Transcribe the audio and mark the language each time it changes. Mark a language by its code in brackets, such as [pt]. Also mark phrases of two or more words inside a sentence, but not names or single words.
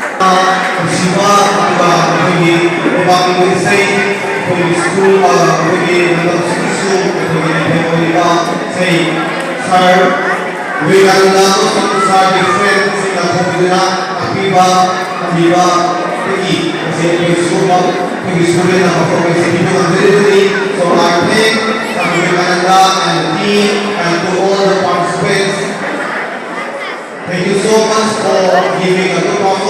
[mni] ꯅꯨꯡꯁꯤꯕ ꯑꯗꯨꯒ ꯑꯩꯈꯣꯏꯒꯤ ꯂꯩꯕꯥꯛꯀꯤ ꯏꯁꯩ ꯑꯩꯈꯣꯏꯒꯤ ꯁ꯭ꯀꯨꯜ ꯑꯩꯈꯣꯏꯒꯤ ꯂꯝꯗꯝꯁꯤꯒꯤꯁꯨ ꯑꯩꯈꯣꯏꯒꯤ ꯑꯣꯏꯔꯤꯕ ꯏꯁꯩ ꯁꯥꯔ ꯋꯤꯋꯦꯀꯥꯅꯟꯗ ꯑꯃꯁꯨꯡ ꯁꯥꯔꯒꯤ ꯐ꯭ꯔꯦꯟꯁꯤꯡꯅ ꯊꯣꯡꯕꯤꯗꯨꯅ ꯇꯥꯛꯄꯤꯕ ꯇꯝꯕꯤꯕꯗꯒꯤ ꯉꯁꯤ ꯑꯩꯈꯣꯏ ꯁꯤꯒꯨꯝꯕ ꯑꯩꯈꯣꯏꯒꯤ ꯁ꯭ꯇꯨꯗꯦꯟ ꯑꯃꯈꯛ ꯉꯁꯤ ꯄꯤꯕ ꯉꯝꯖꯔꯤꯕꯅꯤ. [en] So I thank Swami Vivekananda and the team and to all the participants. Thank you so much for giving a good